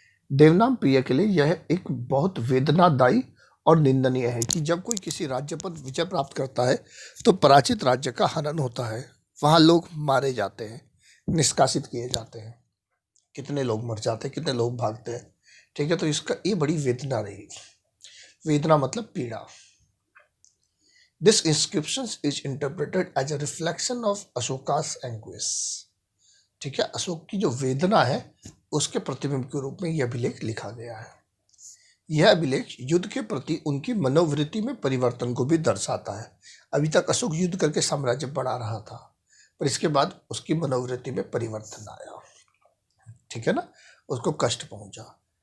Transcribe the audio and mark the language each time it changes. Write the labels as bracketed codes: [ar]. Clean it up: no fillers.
[hi] देवनाम प्रिय के लिए यह एक बहुत वेदनादायी और निंदनीय है कि जब कोई किसी राज्य पर विजय प्राप्त करता है तो पराजित राज्य का हनन होता है, वहां लोग मारे जाते हैं, निष्कासित किए जाते हैं, कितने लोग मर जाते हैं, कितने लोग भागते हैं, ठीक है। तो इसका ये बड़ी वेदना रही, वेदना मतलब पीड़ा। [en] This inscription is interpreted as a reflection of Ashoka's anguish. [hi] ठीक है, अशोक की जो वेदना है उसके प्रतिबिंब के रूप में यह अभिलेख लिखा गया है। यह अभिलेख युद्ध के प्रति उनकी मनोवृत्ति में परिवर्तन को भी दर्शाता है। अभी तक अशोक युद्ध करके साम्राज्य बढ़ा रहा था, पर इसके बाद उसकी मनोवृत्ति में परिवर्तन आया, ठीक है ना, उसको कष्ट पहुंचा।